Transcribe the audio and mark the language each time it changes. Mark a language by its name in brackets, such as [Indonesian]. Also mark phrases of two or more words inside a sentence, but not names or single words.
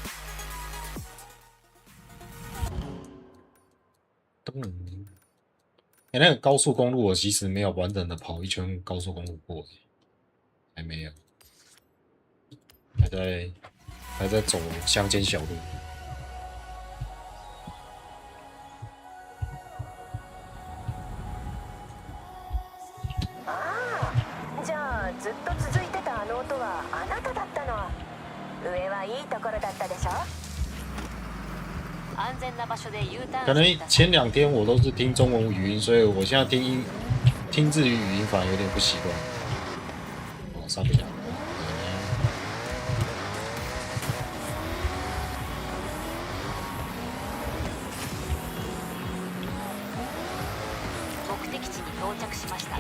[Chinese] 那个高速公路我其实没有完整的跑一圈高速公路过，还没有，还在走乡间小路。 [Japanese] じゃあずっと続いてたあの音はあなただったの。上はいいところだったでしょ。安全な場所で U ターン。 [Chinese] 可能前2天我都是听中文语音，所以我现在听日语语音反而有点不习惯。哦，上不了。 [Japanese] 目的地に到着しました。